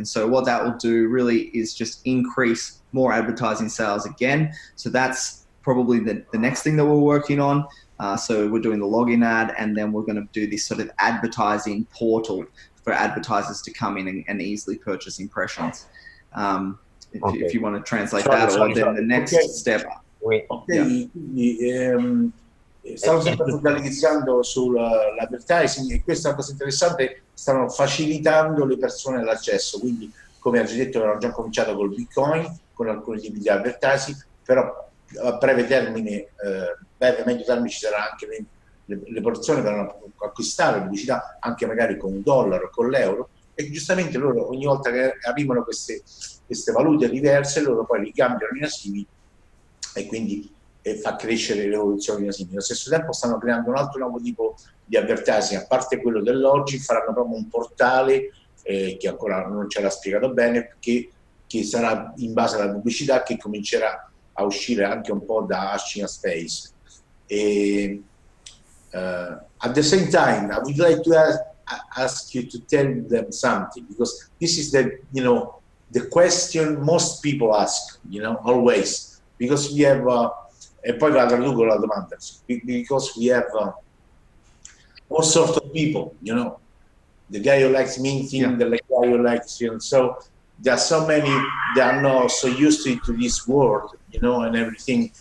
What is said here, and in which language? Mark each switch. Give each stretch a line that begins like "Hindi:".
English: And so what that will do really is just increase more advertising sales again. So that's probably the next thing that we're working on. So we're doing the login ad, and then we're going to do this sort of advertising portal for advertisers to come in and easily purchase impressions. If you want to translate then the next step.
Italian: Quindi stanno sempre focalizzando sull'advertising, e questa è una cosa interessante, stanno facilitando le persone l'accesso, quindi come ha già detto hanno già cominciato col Bitcoin, con alcuni tipi di advertising, però a breve termine, medio termine, ci saranno anche le persone che vanno a acquistare pubblicità anche magari con $1 o con l'euro, e giustamente loro ogni volta che arrivano queste valute diverse, loro poi li cambiano in asimi, e quindi fa crescere l'evoluzione di asimi. Allo stesso tempo stanno creando un altro nuovo tipo di advertising, a parte quello dell'oggi, faranno proprio un portale che ancora non ce l'ha spiegato bene, che che sarà in base alla pubblicità, che comincerà a uscire anche un po' da Ashina Space.
English: E, at the same time, I would like to ask you to tell them something, because this is the, you know, the question most people ask, you know, always, because we have,
Italian: e poi la traduco la domanda,
English: because we have all sorts of people, you know, the guy who likes minting, the guy who likes, you know, so there are so many, they are not so used to this world, you know, and everything.